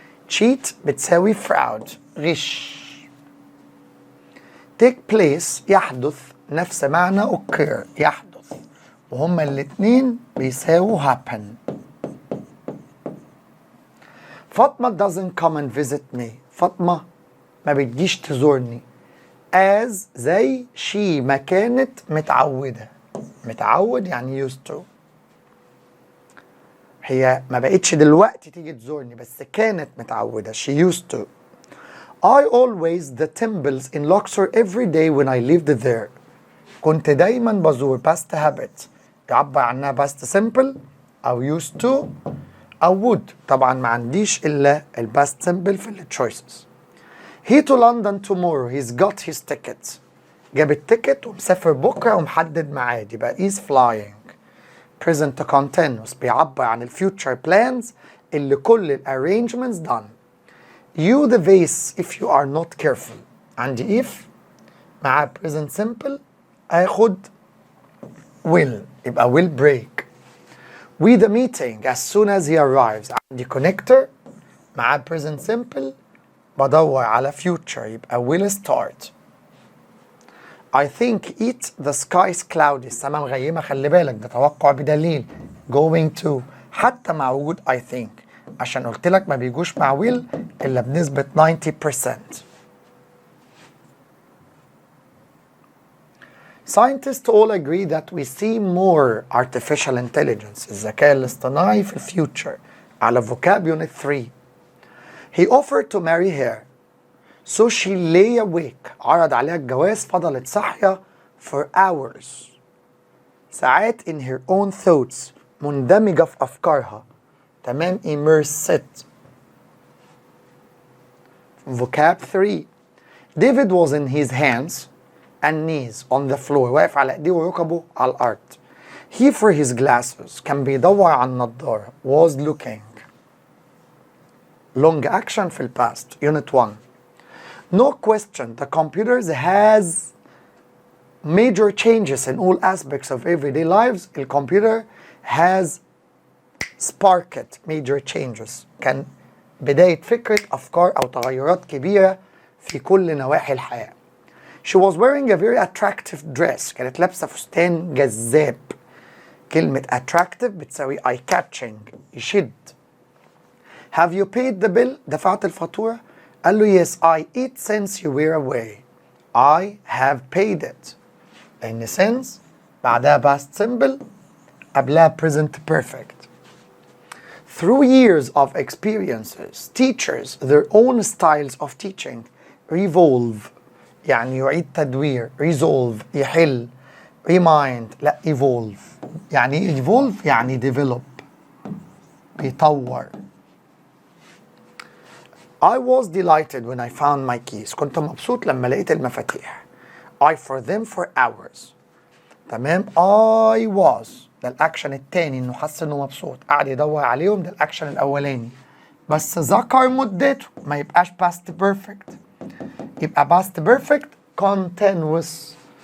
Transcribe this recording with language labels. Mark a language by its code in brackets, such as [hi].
[ar] cheat بتساوي fraud غش. [en] take place [ar] يحدث نفس معنى [en] occur [ar] يحدث وهما الاتنين بيساووا [en] happen. فاطمة doesn't come and visit me. [ar] فاطمة ما بتجيش تزورني. [en] as [ar] زي [en] she [ar] ما كانت متعودة. متعود يعني [en] used to. [ar] هي ما بقتش دلوقتي تيجي تزورني بس كانت متعودة. [en] she used to. I always the temples in Luxor every day when I lived there. [ar] كنت دايما بزور past habit يعبر عنها past simple أو used to أو would. طبعا ما عنديش إلا past simple في [en] choices. He to London tomorrow. He's got his ticket. [ar] جاب التيكت ومسافر بكرة ومحدد ميعاد يبقى [en] is flying. Present continuous [ar] بيعبر عن [en] future plans [ar] اللي كل [en] arrangements done. You the vase if you are not careful. [ar] عندي [en] if [ar] مع [en] present simple [ar] اخد [en] will [ar] يبقى [en] will break. We the meeting as soon as he arrives. عندي connector [ar] مع present simple بدور على future يبقى [en] will start. I think the sky is cloudy. [ar] السماء مغيمة، خلي بالك ده توقع بدليل. [en] going to [ar] حتى مع وجود [en] I think، [ar] عشان قلت لك ما بيجوش مع will إلا بنسبة 90%. [en] Scientists all agree that we see more artificial intelligence [ar] الذكاء الاصطناعي في [en] future على vocab unit 3. He offered to marry her so she lay awake. [ar] عرض عليها الجواز، فضلت صاحية [en] for hours. [ar] ساعات [en] in her own thoughts [ar] مندمجة في أفكارها. تمام، [en] immersed. vocab 3. David was in his hands and knees on the floor. [ar] واقف على ايديه وركبه على الأرض. [en] He for his glasses [ar] كان بيدور على النضارة. [en] was looking. long action في past unit 1. No question, the computer has major changes in all aspects of everyday lives. The computer has sparked major changes. [ar] كان بداية فكرة أفكار أو تغيرات كبيرة في كل نواحي الحياة. [en] She was wearing a very attractive dress. [ar] كانت لابسة فستان جذاب. كلمة attractive بتساوي [en] eye-catching، [ar] يشد. [en] Have you paid the bill؟ [ar] دفعت الفاتورة؟ قال له [en] yes I eat since you were away. I have paid it. [ar] لأن [en] since [ar] بعدها [en] past simple [ar] قبلها [en] present perfect. Through years of experiences, teachers, their own styles of teaching revolve. [ar] يعني يعيد تدوير. resolve يحل. remind لا evolve. يعني evolve يعني [en] develop، [ar] بيطور. [en] I was delighted when I found my keys. [ar] كنت مبسوط لما لقيت المفاتيح. [en] I for them for hours. [ar] تمام. [en] I was [ar] ده الأكشن التاني، إنه حس إنه مبسوط، قعد يدور عليهم، ده الأكشن الأولاني. بس ذكر مدته، ما يبقاش past perfect، يبقى past perfect continuous.